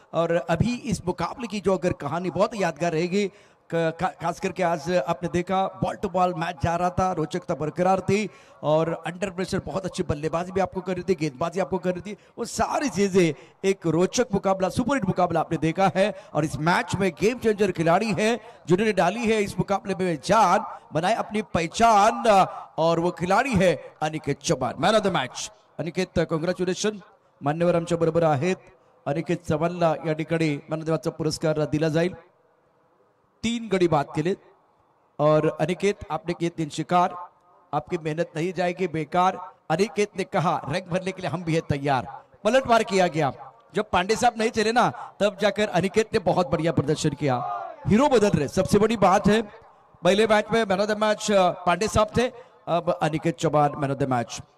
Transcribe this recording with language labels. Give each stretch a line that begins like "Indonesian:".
Hindi: और अभी इस मुकाबले की जो अगर कहानी बहुत यादगार रहेगी, खास करके आज आपने देखा बॉल टू बॉल मैच जा रहा था, रोचकता बरकरार थी और अंडर प्रेशर बहुत अच्छी बल्लेबाजी भी आपको कर रही थी, गेंदबाजी आपको कर रही थी. वो सारी चीजें एक रोचक मुकाबला, सुपरहिट मुकाबला आपने देखा है. और इस मैच में गेम चेंजर खिलाड़ी है जिन्होंने डाली है इस मुकाबले में जान, बनाए अपनी पहचान, और वो खिलाड़ी है Aniket Chavan, man of the match.
Marathi: Aniket, congratulation. मान्यवर आमच्या बरोबर आहेत. अनिकेत चव्हाणला या ठिकाणी मॅन ऑफ द मॅचचा पुरस्कार दिला जाईल. 3 गडी बाद केले.
Hindi: और अनिकेत, आपने किए 3 शिकार, आपकी मेहनत नहीं जाएगी बेकार. अनिकेत ने कहा रंग भरने के लिए हम भी है तैयार. पलटवार किया गया. जब पांडे साहब नहीं चले ना, तब जाकर अनिकेत ने बहुत बढ़िया प्रदर्शन किया. हीरो बदल रहे, सबसे बड़ी बात है. पहले मैच में man of the match Pandey साहब थे, अब Aniket Chavan man of the match.